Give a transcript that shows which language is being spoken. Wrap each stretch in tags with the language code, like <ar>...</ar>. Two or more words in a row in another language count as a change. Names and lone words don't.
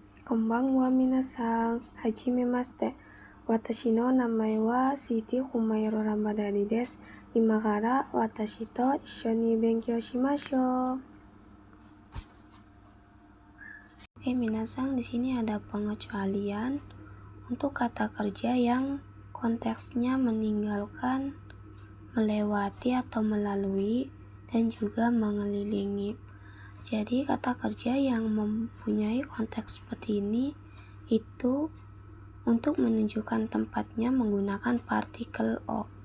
<ja>こんばんは皆さん、はじめまして。私の名前はSiti Humairo Ramadaniです. 今から私と一緒に勉強しましょう.</ja> <id>Oke, minasan, di sini ada pengecualian untuk kata kerja yang konteksnya meninggalkan, melewati atau melalui, dan juga mengelilingi. Jadi kata kerja yang mempunyai konteks seperti ini itu untuk menunjukkan tempatnya menggunakan partikel o.</id>